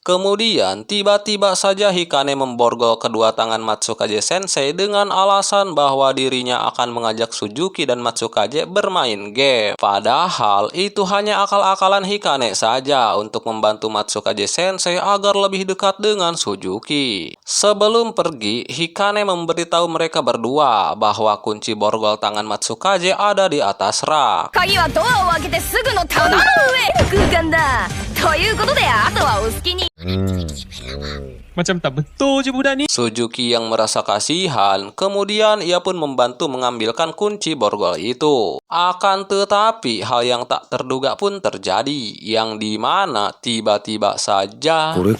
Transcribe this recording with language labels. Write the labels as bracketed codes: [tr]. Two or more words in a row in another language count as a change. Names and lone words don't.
[id] Kemudian, tiba-tiba saja Hikane memborgol kedua tangan Matsukaze Sensei dengan alasan bahwa dirinya akan mengajak Suzuki dan Matsukaze bermain game. Padahal, itu hanya akal-akalan Hikane saja untuk membantu Matsukaze Sensei agar lebih dekat dengan Suzuki. Sebelum pergi, Hikane memberitahu mereka berdua bahwa kunci borgol tangan Matsukaze ada di atas rak. [ja] 鍵はドアを開けてすぐの棚の上空間だということであとはお好きに [ms] Macam tak betul je budak ni. [id] Suzuki yang merasa kasihan, kemudian ia pun membantu mengambilkan kunci borgol itu. Akan tetapi, hal yang tak terduga pun terjadi, yang dimana tiba-tiba saja...